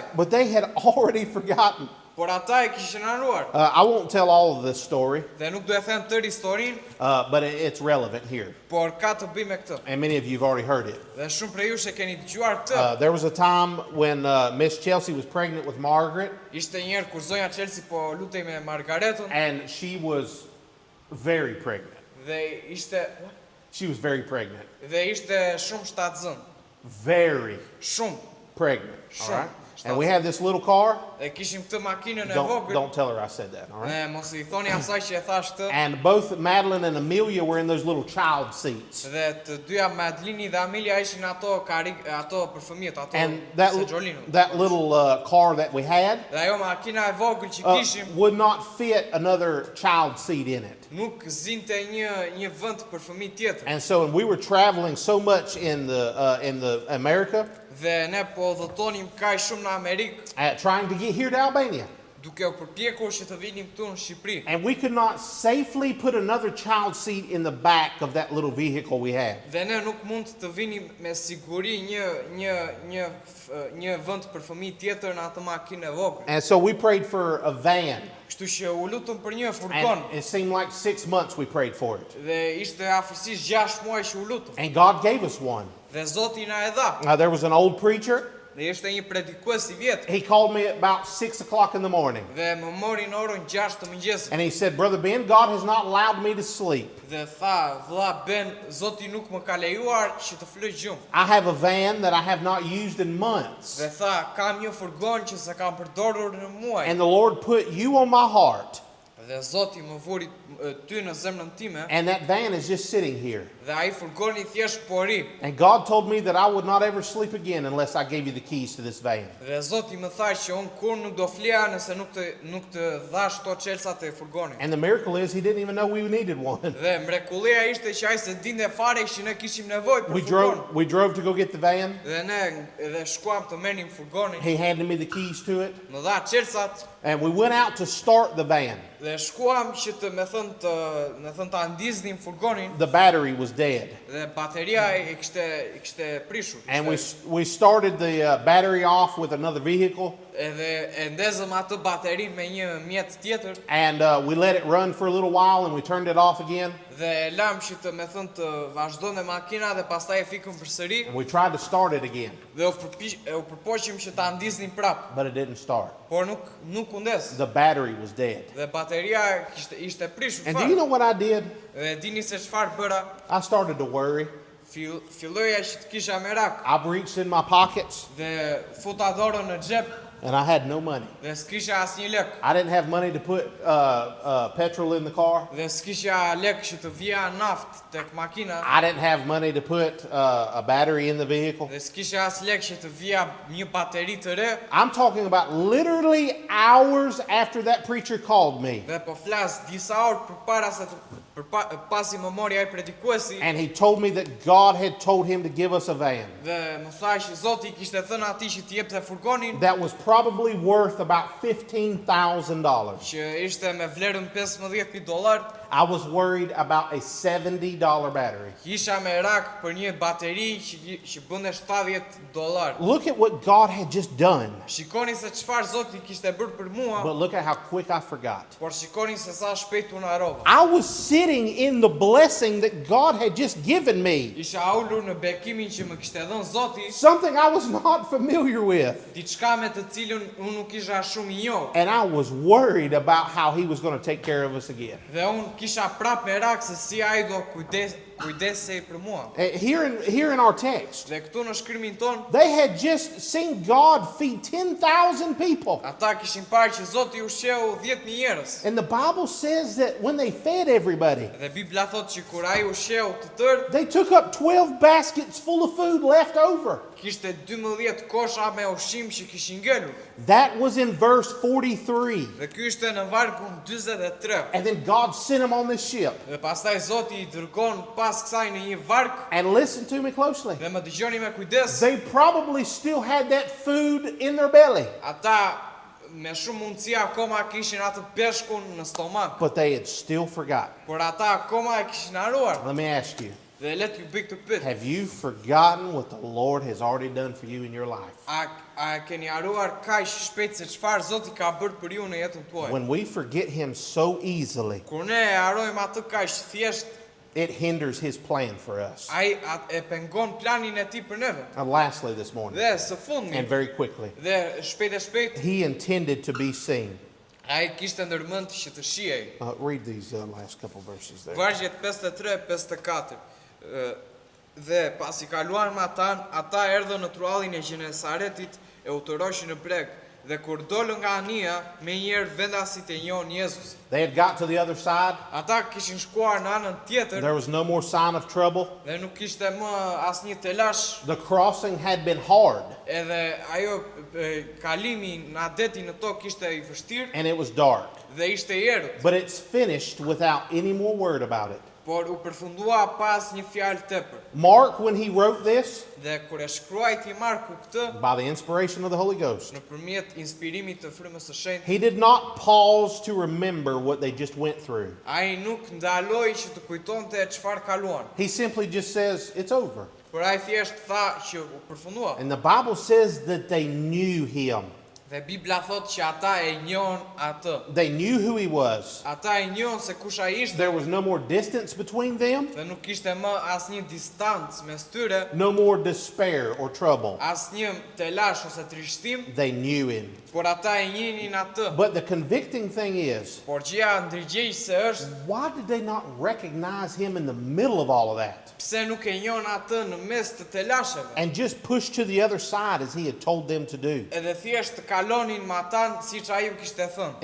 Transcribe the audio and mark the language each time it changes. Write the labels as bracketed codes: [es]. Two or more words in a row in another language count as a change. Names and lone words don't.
[en] But they had already forgotten. [sq] Por ata e kishin haruar. [en] I won't tell all of this story, [sq] Dhe nuk do e them tërë historinë, [en] but it's relevant here. [sq] por ka të bëjë me këtë. [en] And many of you have already heard it. [sq] Dhe shumë prej jush e keni dëgjuar këtë. [en] There was a time when Miss Chelsea was pregnant with Margaret, [sq] Ishte një herë kur zonja Chelsea po lutej me Margaretën [en] and she was very pregnant. [sq] dhe ishte [en] She was very pregnant. [sq] shumë shtatzën. [en] Very [sq] Shumë. [en] pregnant. All Sure. right? And we had this little car. [sq] Dhe kishim këtë makinën e [en] Don't, [sq] vogël. [en] don't tell her I said that. All right? [sq] Dhe mos I thoni asaj që e thash këtë. [en] And both Madeline and Amelia were in those little child seats. [sq] Dhe të dyja Madelini dhe Amelia ishin ato për fëmijët, ato [en] And [sq] se Gjolinu. [en] that little car that we had [sq] Dhe ajo makina e vogël që kishim [en] would not fit another child seat in it. [sq] nuk zinte një vend për fëmijë tjetër. [en] And so we were traveling so much in the America, [sq] Dhe ne po udhëtonim kaq shumë në Amerikë, [en] trying to get here to Albania. [sq] duke u përpjekur që të vinim këtu në Shqipëri. [en] And we could not safely put another child seat in the back of that little vehicle we had. [sq] Dhe ne nuk mund të vinim me siguri një vend për fëmijë tjetër në atë makinë e vogël. [en] And so we prayed for a van. [sq] Kështu që u lutëm për një furgon. [en] And it seemed like 6 months we prayed for it. [sq] Dhe ishte afërsisht 6 muaj që u lutëm. [en] And God gave us one. [sq] Dhe Zoti na e dha. [en] There was an old preacher. [sq] Dhe ishte një predikues I vjetë. [en] He called me at about 6 o'clock in the morning. [sq] Dhe më mori në orën 6 të mëngjesit. [en] And he said, Brother Ben, God has not allowed me to sleep. [sq] Dhe tha, vëlla Ben, Zoti nuk më ka lejuar që të floj gjumë. [en] I have a van that I have not used in months. [sq] Dhe tha, kam një furgon që se kam përdorur në muaj. [en] And the Lord put you on my heart. [sq] Dhe Zoti më vuri ty në zemrën time. [en] And that van is just sitting here. [sq] Dhe ai furgoni thjesht po ri. [en] And God told me that I would not ever sleep again unless I gave you the keys to this van. [sq] Dhe Zoti më tha që unë kur nuk do fleja nëse nuk të dhash to çelsat e furgonit. [en] And the miracle is he didn't even know we needed one. [sq] Dhe mrekullia ishte që ai se dinte fare që ne kishim nevojë për [en] We [sq] furgon. [en] drove to go get the van. [sq] Dhe ne edhe shkuam të merrnim furgonin. [en] He handed me the keys to it. [sq] Më dha çelsat [en] And we went out to start the van. [sq] dhe shkuam që të me thënë ta ndiznim furgonin [en] The battery was dead. [sq] dhe bateria I kishte prishur. [en] And we started the battery off with another vehicle. [sq] Edhe e ndezëm atë baterin me një mjet tjetër [en] And we let it run for a little while and we turned it off again. [sq] dhe e lam që të me thënë të vazhdonte makina dhe pastaj e fikëm përsëri [en] And we tried to start it again, [sq] dhe u përpoqim që ta ndiznim prap, [en] but it didn't start. [sq] por nuk u ndez. [en] The battery was dead. [sq] Dhe bateria ishte prishur [en] And do you know [sq] fare. [en] what I did? [sq] Dhe dini se çfarë bëra? [en] I started to worry. [sq] Filloja që të kisha merak [en] I reached in my pockets [sq] dhe futa dorën në xhep [en] and I had no money. [sq] dhe s'kisha asnjë lek. [en] I didn't have money to put petrol in the car. [sq] Dhe s'kisha lek që të vija naft tek makina. [en] I didn't have money to put a battery in the vehicle. [sq] Dhe s'kisha as lek që të vija një bateri të re. [en] I'm talking about literally hours after that preacher called me. [sq] Dhe po flas disa orë përpara se pasi më mori ai predikuesi [en] And he told me that God had told him to give us a van [sq] dhe më tha që Zoti kishte thënë atij që t'i jepte furgonin [en] that was probably worth about $15,000. [sq] që ishte me vlerën $15,000. [en] I was worried about a $70 battery. [sq] Kisha merak për një bateri që bënte $70. [en] Look at what God had just done. [sq] Shikoni se çfarë Zoti kishte bërë për mua, [en] But look at how quick I forgot. [sq] por shikoni se sa shpejt unë harrova. [en] I was sitting in the blessing that God had just given me, [sq] Isha ulur në bekimin që më kishte dhënë Zoti, [en] something I was not familiar with. [sq] diçka me të cilën unë nuk isha shumë I njohur. [en] And I was worried about how he was going to take care of us again. [sq] Dhe unë kisha prap merak se si ai do kujdesej për mua. [en] Here in our text, [sq] Dhe këtu në shkrimin ton, [en] they had just seen God feed 10,000 people. [sq] ata kishin parë që Zoti ushqeu 10.000 njerëz. [en] And the Bible says that when they fed everybody, [sq] Dhe Bibla thot që kur ai ushqeu të tërë, [en] they took up 12 baskets full of food left over. [sq] kishte 12 kosha me ushqim që kishin ngelur. [en] That was in verse 43. [sq] Dhe ky ishte në vargun 43. [en] And then God sent them on this ship. [sq] Dhe pastaj Zoti I dërgon pas kësaj në një varg. [en] And listen to me closely. [sq] Dhe më dëgjoni me kujdes. [en] They probably still had that food in their belly, [sq] Ata me shumë mundësi akoma kishin atë peshkun në stomak. [en] but they had still forgotten. [sq] Por ata akoma e kishin haruar. [en] Let me ask you, [sq] Dhe le t'ju bëj këtë pyetje. [en] have you forgotten what the Lord has already done for you in your life? [sq] A keni haruar kaq shpejt se çfarë Zoti ka bërë për ju në jetën tuaj? [en] When we forget Him so easily, [sq] Kur ne e harojmë atë kaq thjesht, [en] it hinders His plan for us. [sq] ai e pengon planin e tij për neve. [en] And lastly this morning, [sq] Dhe së fundmi, [en] and very quickly, [sq] dhe shpejt, [en] He intended to be seen. [sq] ai kishte ndërmend që të shihej. [en] Read these last couple verses there. [sq] Vargjet 53-54. Dhe pasi kaluan me ata erdhën në truallin e Gjenesaretit e u tëroshin në breg. Dhe kur dolën nga anija, me njerë vendasit e njohën Jezus. [en] They had got to the other side. [sq] Ata kishin shkuar në anën tjetër [en] There was no more sign of trouble. [sq] dhe nuk kishte më asnjë telash. [en] The crossing had been hard, [sq] Edhe ajo kalimi në adetin në tokë kishte I vështirë [en] and it was dark. [sq] dhe ishte errët. [en] But it's finished without any more word about it. [sq] Por u përfundua pas një fjalë tepër. [en] Mark, when he wrote this, [sq] Dhe kur e shkruajti Marku këtë, [en] by the inspiration of the Holy Ghost, [sq] nëpërmjet inspirimit të Frymës së Shenjtë, [en] he did not pause to remember what they just went through. [sq] ai nuk ndaloi që të kujtonte çfarë kaluan. [en] He simply just says, it's over. [sq] Por ai thjesht tha që u përfundua. [en] And the Bible says that they knew him. [sq] Dhe Bibla thot që ata e njohën atë. [en] They knew who he was. [sq] Ata e njohën se kush ai ishte [en] There was no more distance between them, [sq] dhe nuk kishte më asnjë distancë mes tyre, [en] no more despair or trouble. [sq] asnjë telash ose trishtim, [en] They knew him. [sq] por ata e njihnin atë. [en] But the convicting thing is, [sq] Por gjëja ndërgjegjëse është [en] why did they not recognize him in the middle of all of that [sq] pse nuk e njohën atë në mes të telasheve. [en] and just push to the other side as he had told them to do? [sq] Edhe thjesht të kalonin me ata siç ai u kishte thënë.